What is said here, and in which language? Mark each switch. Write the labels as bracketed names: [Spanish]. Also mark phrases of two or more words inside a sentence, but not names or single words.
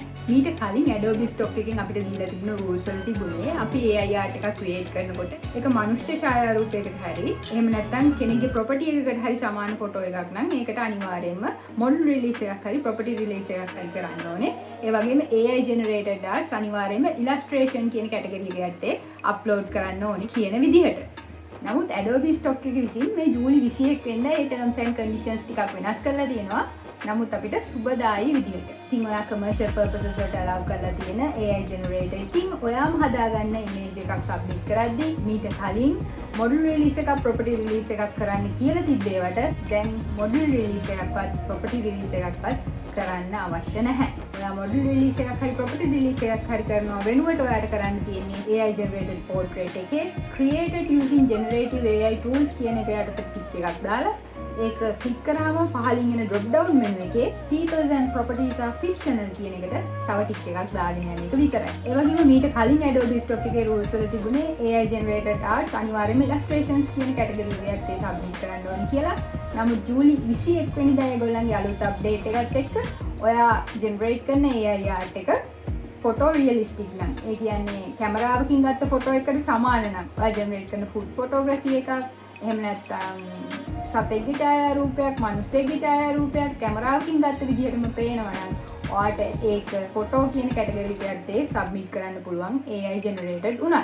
[Sinhala] ඊට කලින් Adobe Stock එකෙන් අපිට දීලා තිබුණ rules වල තිබුණේ අපි [English] AI art [Sinhala] එකක් create කරනකොට ඒක මනුෂ්‍ය ඡායාරූපයකට හරි එහෙම නැත්නම් කෙනෙකුගේ property එකකට හරි සමාන photo එකක් නම් ඒකට අනිවාර්යයෙන්ම [English] model release [Sinhala] එකක් හරි [English] property release [Sinhala] එකක් හරි කරන්න ඕනේ. ඒ වගේම [English] AI generated art [Sinhala] අනිවාර්යයෙන්ම illustration කියන category එකට යටතේ upload කරන්න ඕනේ කියන විදිහට. නමුත් Adobe Stock එක විසින් මේ ජූලි 21 වෙනිදා ඒ [English] terms and conditions [Sinhala] ටිකක් වෙනස් කරලා තියෙනවා. නමුත් අපිට සුබදායි විදිහට. ඉතින් ඔයා [English] commercial purposes [Sinhala] වලට allow කරලා තියෙන [English] AI generator. [Sinhala] ඉතින් ඔයාම හදාගන්න image එකක් submit කරද්දී මීට කලින් [English] model release [Sinhala] එකක් [English] property release [Sinhala] එකක් කරන්න කියලා තිබ්බේවට දැන් [English] model release [Sinhala] එකක්වත් [English] property release [Sinhala] එකක්වත් කරන්න අවශ්‍ය නැහැ. ඔයා [English] model release [Sinhala] එකක් හරි [English] property release [Sinhala] එකක් හරි කරනවා වෙනුවට ඔයාට කරන්න තියෙන්නේ [English] AI generated portrait [Sinhala] එකේ [English] created using generative AI tools [Sinhala] කියන එක යටතේ ටික් එකක් දාලා ඒක ක්ලික් කරාම පහලින් එන [English] drop down menu [Sinhala] එකේ [English] people and properties are fictional [Sinhala] කියන එකට තව ටික් එකක් දාගෙන යන එක විතරයි. ඒ වගේම මීට කලින් Adobe Stock එකේ rules වල තිබුණේ [English] AI generated art [Sinhala] අනිවාර්යයෙන්ම illustrations කියන category එකට submit කරන්න ඕනේ කියලා. නමුත් ජූලි 21 වෙනිදා ඒගොල්ලන්ගේ අලුත් update එකත් එක්ක ඔයා generate කරන [English] AI art [Sinhala] එක [English] photo realistic [Sinhala] නම් ඒ කියන්නේ කැමරාවකින් ගත්ත ෆොටෝ එකකට සමාන නම් ඔයා ජෙනරේට් කරන [English] food photography [Sinhala] එකක් එහෙම නැත්නම් සතෙක්ගේ ඡායාරූපයක් මිනිස්සෙක්ගේ ඡායාරූපයක් කැමරාවකින් ගත්ත විදිහටම පේනවා නම් ඔයාට ඒක ෆොටෝ කියන කැටගරි එකට සබ්මිට් කරන්න පුළුවන් [English] AI generated [Sinhala] උනා.